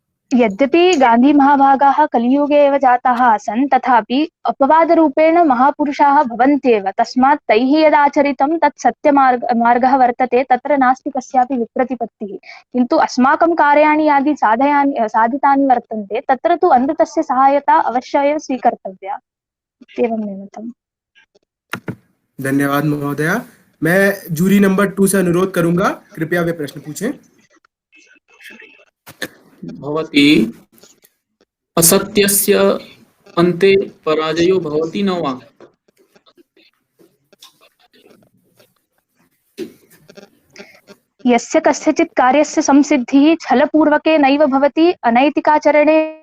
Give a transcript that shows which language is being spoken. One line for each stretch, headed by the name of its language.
Sanskrit: यद्यपि गान्धी महाभागाः कलियुगे एव जाताः आसन्, तथापि अपवादरूपेण महापुरुषाः भवन्त्येव। तस्मात् तैः यदाचरितं तत् सत्यमार्गः वर्तते, तत्र नास्ति कस्यापि विप्रतिपत्तिः। किन्तु अस्माकं कार्याणि यदि साधितानि वर्तन्ते, तत्र तु अमृतस्य सहायता अवश्य एव स्वीकर्तव्या। एवं मे मतम्। धन्यवाद महोदया।
Hindi: मैं जूरी नंबर 2 से अनुरोध करूंगा, कृपया वे प्रश्न पूछें।
Sanskrit: भवति असत्यस्य अन्ते पराजयो भवति न वा? यस्य कस्यचित् कार्यस्य संसिद्धिः छलपूर्वकेनैव भवति, अनैतिकाचरणे